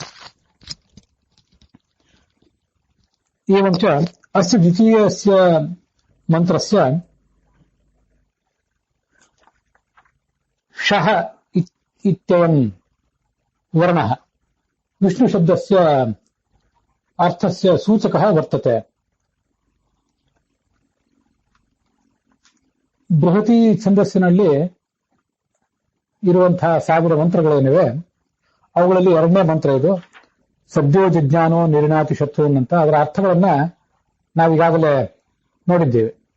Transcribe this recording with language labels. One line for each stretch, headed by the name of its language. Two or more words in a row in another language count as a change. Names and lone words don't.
Sanskrit: एवञ्च अस्य द्वितीयस्य मंत्रस्य शः इत्ययं वर्णः विष्णुशब्दस्य अर्थस्य सूचकः वर्तते.
Kannada: ಬೃಹತಿ ಛಂದಸ್ಸಿನಲ್ಲಿ ಇರುವಂತಹ 1000 ಮಂತ್ರಗಳೇನಿವೆ ಅವುಗಳಲ್ಲಿ 2ನೇ ಮಂತ್ರ ಇದು
Sanskrit: ಸದ್ಯೋಜಜ್ಞಾನೋ ನಿರಿಣಾತಿ ಶತ್ರುನ್
Kannada: ಅಂತ. ಅದರ ಅರ್ಥಗಳನ್ನ ನಾವೀಗಾಗಲೇ ನೋಡಿದ್ದೇವೆ.